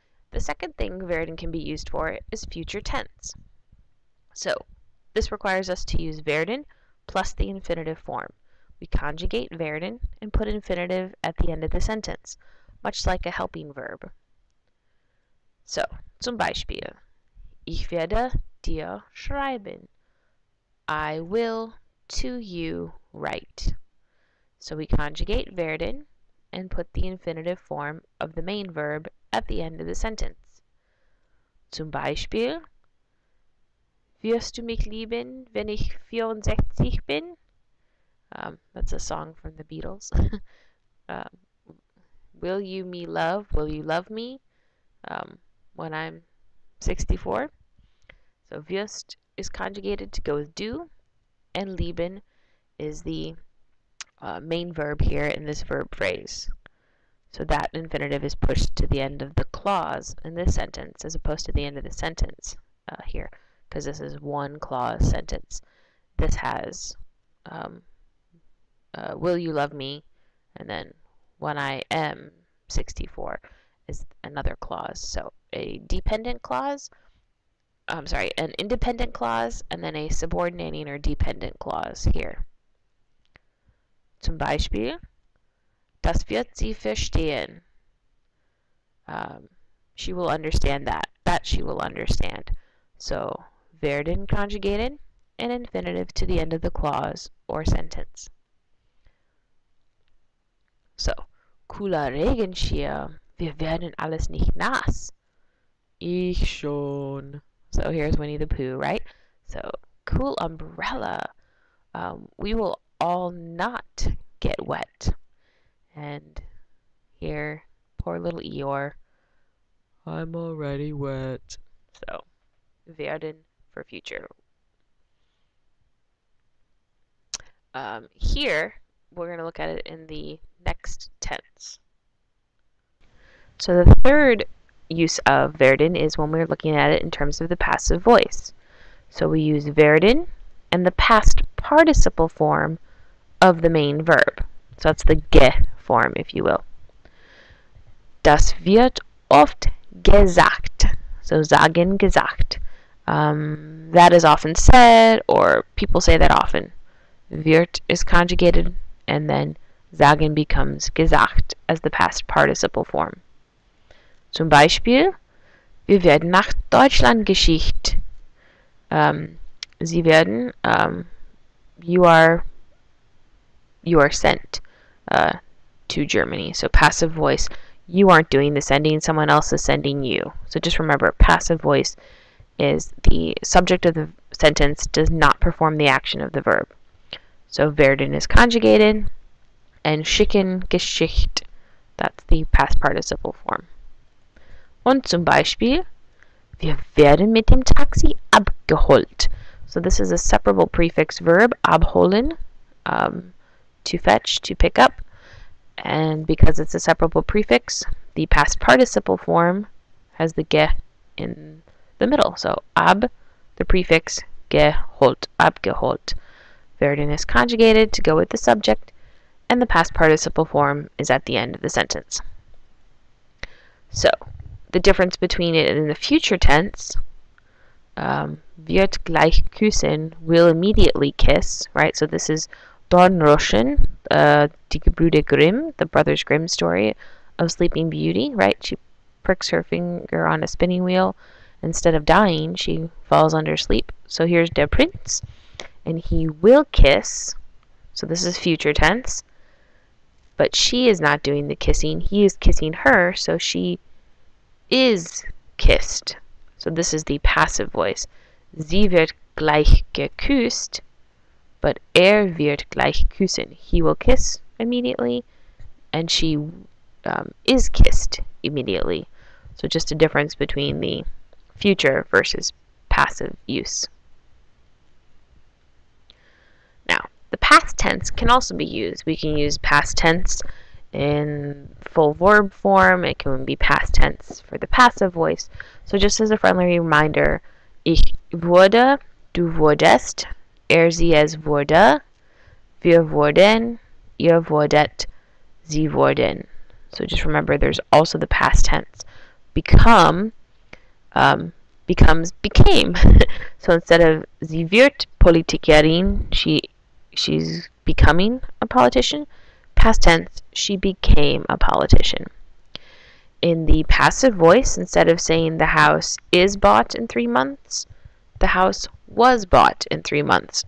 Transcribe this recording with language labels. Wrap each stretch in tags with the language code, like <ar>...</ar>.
<en>The second thing werden can be used for is future tense. So, this requires us to use werden plus the infinitive form. We conjugate werden and put infinitive at the end of the sentence, much like a helping verb.</en> <de>So, zum Beispiel, ich werde dir schreiben.</de> <en>I will to you write. So we conjugate werden and put the infinitive form of the main verb at the end of the sentence.</en> <de>Zum Beispiel, wirst du mich lieben, wenn ich 64 bin?</de> <en>That's a song from the Beatles. Will you love me when I'm 64? So wirst is conjugated to go with do, and lieben is the main verb here in this verb phrase. So that infinitive is pushed to the end of the clause in this sentence as opposed to the end of the sentence here, because this is one clause sentence. This has will you love me, and then when I am 64 is another clause. So a dependent clause, an independent clause, and then a subordinating or dependent clause here.</en> <de>Zum Beispiel, das wird sie verstehen.</de> <en>She will understand that. That she will understand. So, werden conjugated, and infinitive to the end of the clause or sentence.</en> <de>So, cooler Regenschirm. Wir werden alles nicht nass. Ich schon.</de> <en>So here's Winnie the Pooh, right? So, cool umbrella. We will all not get wet. And here, poor little Eeyore. I'm already wet. So, werden for future. Here, we're going to look at it in the next tense. So the third use of werden is when we're looking at it in terms of the passive voice. So we use werden and the past participle form of the main verb. So that's the ge form, if you will.</en> <de>Das wird oft gesagt.</de> <en>So sagen, gesagt. That is often said, or people say that often. Wird is conjugated, and then sagen becomes gesagt as the past participle form.</en> <de>Zum Beispiel, wir werden nach Deutschland geschickt. Sie werden,</de> <en>you are sent to Germany. So passive voice, you aren't doing the sending, someone else is sending you. So just remember, passive voice is the subject of the sentence does not perform the action of the verb. So werden is conjugated, and schicken, geschickt, that's the past participle form.</en> <de>Und zum Beispiel, wir werden mit dem Taxi abgeholt.</de> <en>So this is a separable prefix verb, abholen, to fetch, to pick up. And because it's a separable prefix, the past participle form has the ge in the middle. So ab, the prefix, geholt, abgeholt. Werden is conjugated to go with the subject, and the past participle form is at the end of the sentence. So the difference between it and the future tense,</en> <de>wird gleich küssen,</de> <en>will immediately kiss, right? So this is Dornroschen, die Gebrüder Grimm, the Brothers Grimm story of Sleeping Beauty, right? She pricks her finger on a spinning wheel. Instead of dying, she falls under sleep. So here's der Prinz, and he will kiss. So this is future tense. But she is not doing the kissing. He is kissing her, so she is kissed. So this is the passive voice.</en> <de>Sie wird gleich geküsst,</de> <en>but</en> <de>wird gleich küssen.</de> <en>He will kiss immediately, and she is kissed immediately. So just a difference between the future versus passive use. Now, the past tense can also be used. We can use past tense in full verb form. It can be past tense for the passive voice. So just as a friendly reminder,</en> <de>ich wurde, du wurdest, sie es wurde, wir wurden, ihr wurdet, sie wurden.</de> <en>So just remember there's also the past tense. Become becomes became. So instead of</en> <de>sie wird Politikerin,</de> <en>she's becoming a politician. Past tense, she became a politician. In the passive voice, instead of saying the house is bought in 3 months, the house was bought in 3 months.</en>